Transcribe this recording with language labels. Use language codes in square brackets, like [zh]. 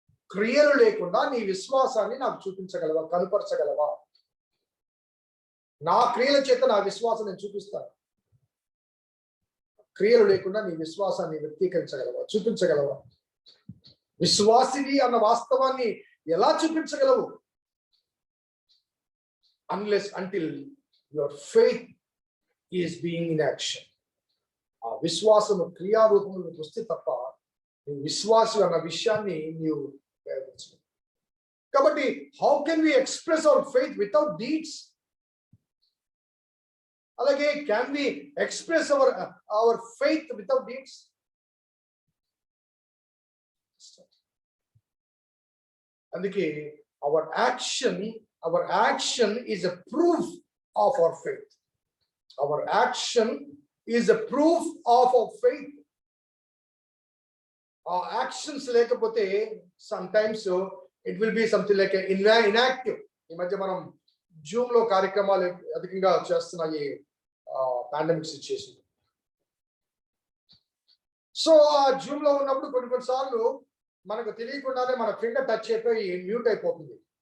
[te] క్రియలు లేకుండా నీ విశ్వాసాన్ని నాకు చూపించగలవా, కనుపరచగలవా? నా క్రియల చేత నా విశ్వాసం నేను చూపిస్తాను. క్రియలు లేకుండా నీ విశ్వాసాన్ని వ్యక్తీకరించగలవా, చూపించగలవా? విశ్వాసిని అన్న వాస్తవాన్ని ఎలా చూపించగలవు? [en] until your faith is being in action. [te] ఆ విశ్వాసము క్రియారూపంలో వస్తే తప్ప నువ్వు విశ్వాసం అన్న విషయాన్ని నీవు ప్రయోగించు. [en] కాబట్టి how can we express our faith without deeds? అలాగే can we express our faith without deeds? అందుకే our action is a proof of our faith. Our action is a proof of our faith. Our actions లేకపోతే sometimes it will be something like inactive. [te] ఈ మధ్య మనం Zoom లో కార్యక్రమాలు అధికంగా చేస్తున్న ఈ పాండమిక్ సిచ్యుయేషన్. సో ఆ జూమ్ లో ఉన్నప్పుడు కొన్నిసార్లు మనకు తెలియకుండానే మన ఫింగర్ టచ్ అయిపోయి మ్యూట్ అయిపోతుంది.